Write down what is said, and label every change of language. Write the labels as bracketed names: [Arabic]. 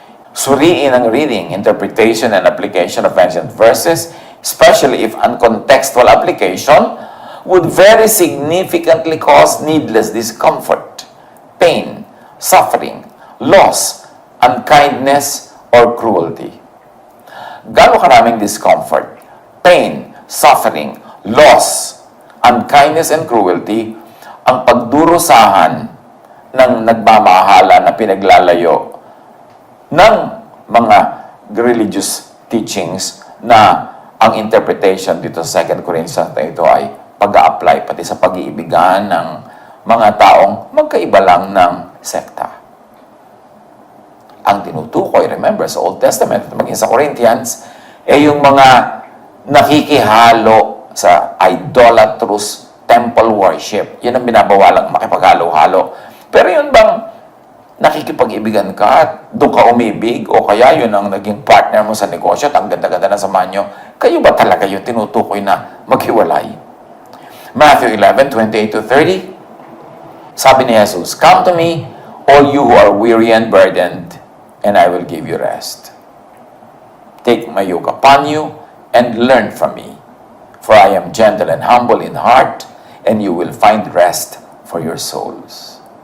[Filipino] Suriin ang [English] reading, interpretation, and application of ancient verses, especially if uncontextual application would very significantly cause needless discomfort, pain, suffering, loss, unkindness, or cruelty. [Filipino] Gaano karaming [English] discomfort, pain, suffering, loss, unkindness, and cruelty [Filipino] ang pagdurusahan ng nagmamahala na pinaglalayo ng mga religious teachings na ang interpretation dito sa 2 Corinthians na ito ay pag-a-apply pati sa pag-iibigan ng mga taong magkaiba lang ng sekta. Ang tinutukoy, remember, sa Old Testament, maging sa Corinthians, yung mga nakikihalo sa idolatrous temple worship. Yun ang binabawalang makipaghalo-halo. Pero yun bang nakikipag-ibigan ka at doon ka umibig o kaya yun ang naging partner mo sa negosyo at ang ganda-ganda na samahan nyo, kayo ba talaga yung tinutukoy na maghiwalay? [English] Matthew 11:28-30, [Filipino] sabi ni Jesus, [English] come to me, all you who are weary and burdened, and I will give you rest. Take my yoke upon you and learn from me. For I am gentle and humble in heart, and you will find rest for your souls.